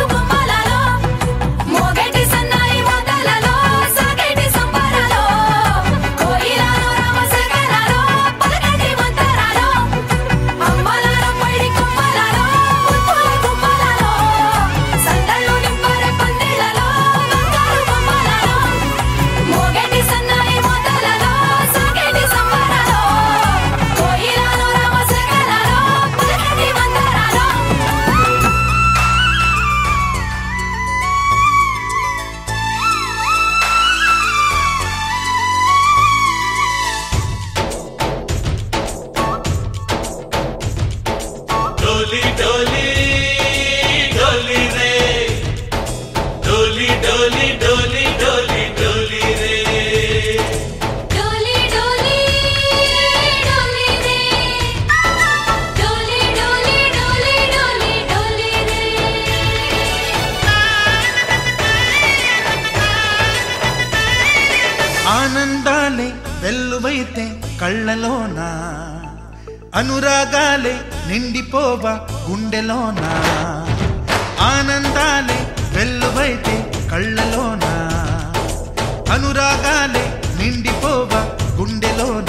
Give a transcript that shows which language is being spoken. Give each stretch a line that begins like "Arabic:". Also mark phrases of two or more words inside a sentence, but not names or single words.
Telugu: గుమ్మలాలో మోగేటి సన్నాయి మోతలలో సాగేటి సంబరాలో కోయిలాలో రామశేఖరాలో పలకేటి మంతరాలో అమ్మలాలో పడి కొమ్మలాలో ముత్తుల గుమ్మలాలో సందళ్ళు నింపరే పందిళ్ళలో బంగారు గుమ్మలాలో మోగేటి సన్నాయి మోతలలో సాగేటి సంబరాలో కోయిలాలో రామశేఖరాలో పలకేటి మంతరాలో
Hindi: डोली डोली डोली रे डोली डोली डोली डोली डोली रे डोली डोली डोली रे डोली डोली डोली डोली डोली रे
Telugu: ఆనందాలే వెల్లువైతే కళ్ళలోన అనురాగాలే నిండిపోవా గుండెలోన ఆనందాలే వెల్లువైతే కళ్ళలోన అనురాగాలే నిండిపోవా గుండెలోన